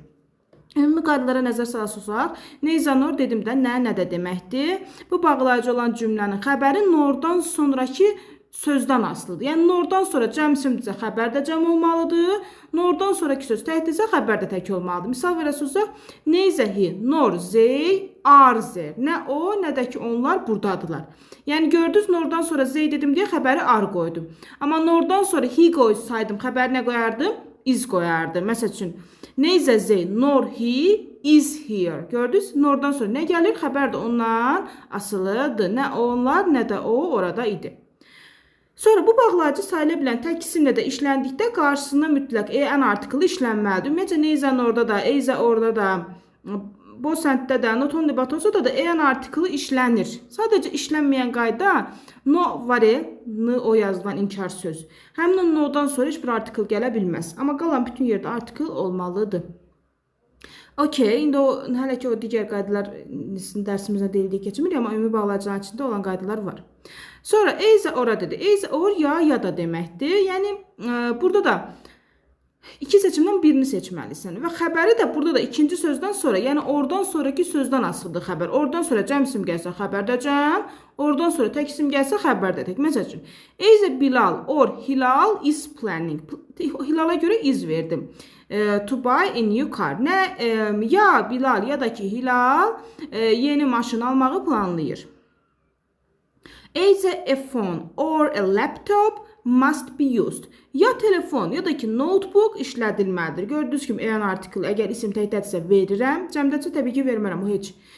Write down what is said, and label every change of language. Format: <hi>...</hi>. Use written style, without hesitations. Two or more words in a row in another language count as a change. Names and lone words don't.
<az>Ümumi qaydalara nəzər salaraq,</az> <en>neither-nor</en> <az>dedim də nə də deməkdir. Bu bağlayıcı olan cümlənin xəbəri nordan sonraki sözdən asılıdır. Yəni, nordan sonra cəm isimdirsə xəbər də cəm olmalıdır. Nordan sonraki söz təkdirsə xəbər də tək olmalıdır. Misal verəsəz,</az> <en>neither he nor they are there.</en> <az>Nə o, nə də ki onlar buradadılar. Yəni, gördünüz, nordan sonra they dedim deyə xəbəri are qoydum. Amma nordan sonra he qoysaydım, xəbəri nə qoyardım?</az> <en>Is</en> <az>qoyardım. Məsəl üçün,</az> <en>neither they nor he is here.</en> <az>Gördünüz, nordan sonra nə gəlir? Xəbər də ondan asılıdır. Nə onlar, nə də o orada idi. Sonra bu bağlayıcı sayıla bilən tək isimlə də işləndikdə qarşısında mütləq en artiklı işlənməlidir. Ümumiyyətlə,</az> <en>neither-norda</en> <az>da,</az> <en>either-orda</en> <az>da,</az> <en>both and-də</en> <az>də,</az> <en>not only but also-da</en> <az>da en artiklı işlənir. Sadəcə işlənməyən qayda no var n o yazılan inkar söz. Həmin no-dan sonra heç bir artikl gələ bilməz. Amma qalan bütün yerdə artikl olmalıdır. Okey, indi hələ ki o digər qaydalar dərsimizdə deyildiyi keçmir, amma ümumi bağlayıcıların içində olan qaydalar var. Sonra</az> <en>either-ora</en> <az>dedi.</az> <en>Either-or</en> <az>ya da deməkdir. Yəni, burada da iki seçimdən birini seçməlisən. Və xəbəri də burada da ikinci sözdən sonra, yəni oradan sonraki sözdən asılıdır xəbər. Oradan sonra cəm isim gəlsə xəbər də cəm, oradan sonra tək isim gəlsə xəbər də tək. Məsəl üçün,</az> <en>either Bilal or Hilal is planning.</en> <az>Hilala görə is verdim.</az> <en>To buy a new car.</en> <az>Nə ya Bilal ya da ki Hilal yeni maşın almağı planlayır.</az> <en>Either a phone or a laptop must be used.</en> <az>Ya telefon ya da ki notebook işlədilməlidir. Gördüyünüz kimi en artikl əgər isim təkdədirsə verirəm. Cəmdədirsə təbii ki vermərəm. O heç</az>